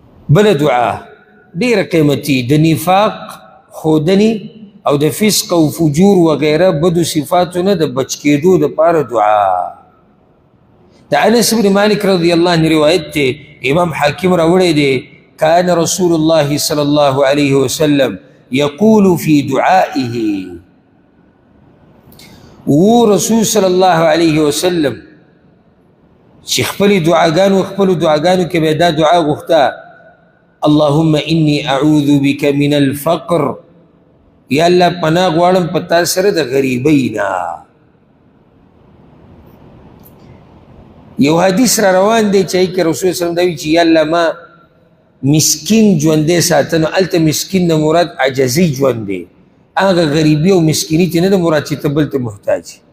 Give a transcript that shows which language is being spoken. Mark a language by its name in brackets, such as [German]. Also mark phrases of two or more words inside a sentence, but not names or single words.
[Pashto] بل دعا ډیره قیمتي د نفاق ښودنې او د فسق او فجور وغیره بدو صفاتو نه د بچ کېدو دپاره دعا. د انس بن مالک رضی الله عنه روایت دی، امام حاکم راوړی دی، [Arabic] كان رسول الله صلى الله عليه وسلم يقول في دعائه، [Pashto] ورسول صلى الله عليه وسلم چې خپل دعاګانو کې به دا دعا غوښته، [Arabic] اللهم إني أعوذ بك من الفقر، [Pashto] یا الله پناه غواړم په تا سره د غریبۍ نه. یو حدیث را روان دی چې رسول صلی الله علیه وسلم دا وایي چې یا الله ما مسکین ژوندی ساته، نو هلته مسکین نه مراد عجزي ژوند دی، هغه غریبي او مسکیني ته نه د مراد چې ته بل ته محتاج.